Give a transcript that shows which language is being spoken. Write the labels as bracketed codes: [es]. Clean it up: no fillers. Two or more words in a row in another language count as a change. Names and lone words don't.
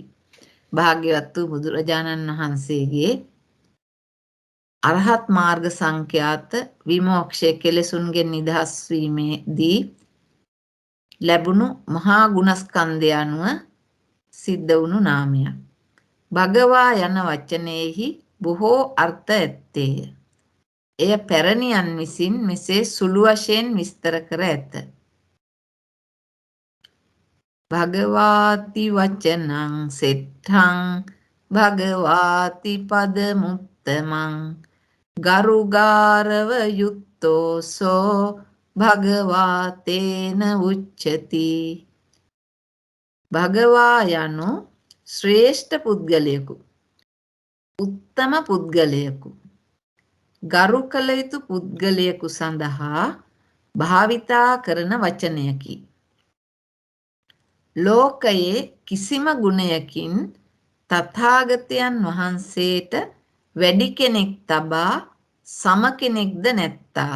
[si] භාග්‍යවත් වූ බුදුරජාණන් වහන්සේගේ අරහත් මාර්ග සංඛ්‍යාත විමෝක්ෂය කෙලෙසුන්ගෙන් නිදහස් වීමේදී ලැබුණු මහා ගුණස්කන්ධය අනුව සිද්ධ වුණු නාමයක්. භගවා යන වචනයෙහි බොහෝ අර්ථ ඇත්තේය. එය පැරණියන් විසින් මෙසේ සුළු වශයෙන් විස්තර කර ඇත. [pi] භගවාති වචනං සෙට්ඨං භගවාති පදමුත්තමං ගරුගාරව යුත්තෝසෝ භගවාතේන උච්චති. [si] භගවා යනු ශ්‍රේෂ්ඨ පුද්ගලයෙකු, උත්තම පුද්ගලයෙකු, ගරු කළ යුතු පුද්ගලයෙකු සඳහා භාවිතා කරන වචනයකි. ලෝකයේ කිසිම ගුණයකින් තථාගතයන් වහන්සේට වැඩි කෙනෙක් තබා සම කෙනෙක්ද නැත්තාහ.